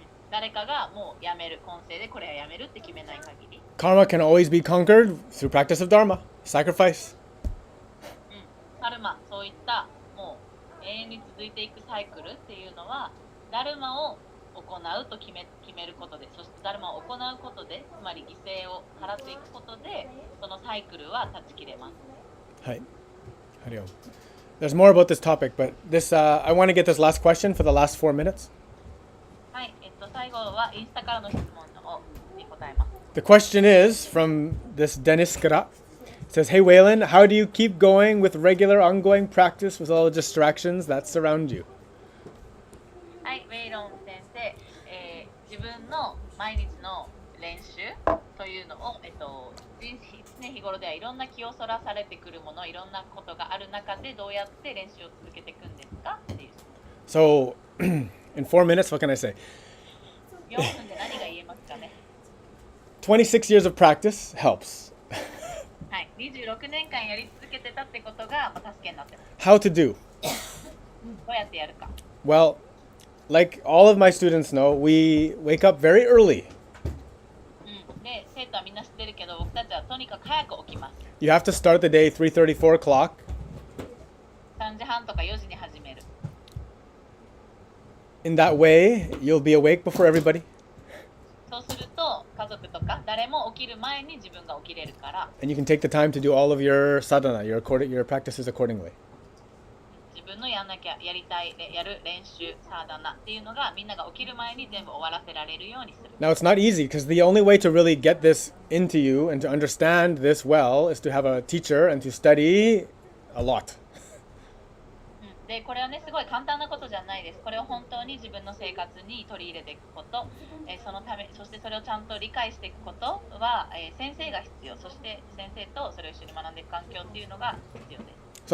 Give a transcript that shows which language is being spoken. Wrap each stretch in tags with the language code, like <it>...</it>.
<ja>誰かがもうやめる今世でこれはやめるって決めない限り</ja> <en>Karma can always be conquered through practice of dharma, sacrifice.</en> <ja>カルマ、そういったもう永遠に続いていくサイクルっていうのはダルマを行うと決めることで、そしてダルマを行うことで、つまり犠牲を払っていくことでそのサイクルは断ち切れます。はい。Hariom.</ja> <en>There's more about this topic, but I want to get this last question for the last 4 minutes.</en> <ja>はい、最後はインスタからの質問に答えます。</ja> <en>The question is from this Dennis Skara. It says, "Hey Waylon, how do you keep going with regular ongoing practice with all the distractions that surround you?"</en> <ja>はい、ウェイロン先生、自分の毎日の練習というのを、常日頃ではいろんな気をそらされてくるもの、いろんなことがある中でどうやって練習を続けていくんですかっていう。</ja> <en>So, in 4 minutes, what can I say?</en> <ja>4分で何が言えますかね。</ja> <en>26 years of practice helps.</en> <ja>はい、26年間やり続けてたってことが、助けになってます。</ja> <en>How to do?</en> <ja>どうやってやるか。</ja> <en>Well, like all of my students know, we wake up very early.</en> <ja>で、生徒はみんな知ってるけど、僕たちはとにかく早く起きます。</ja> <en>You have to start the day 3:30, 4 o'clock.</en> <ja>3時半とか4時に始める。</ja> <en>In that way, you'll be awake before everybody.</en> <ja>そうすると、家族とか誰も起きる前に自分が起きれるから、</ja> <en>And you can take the time to do all of your sadhana, your practices accordingly.</en> <ja>自分のやる練習、サーダナっていうのがみんなが起きる前に全部終わらせられるようにする。</ja> <en>Now, it's not easy because the only way to really get this into you and to understand this well is to have a teacher and to study a lot.</en> <ja>でこれはねすごい簡単なことじゃないです。これを本当に自分の生活に取り入れていくこと、そのためそしてそれをちゃんと理解していくことは、先生が必要、そして先生とそれを一緒に学んでいく環境っていうのが必要です。</ja>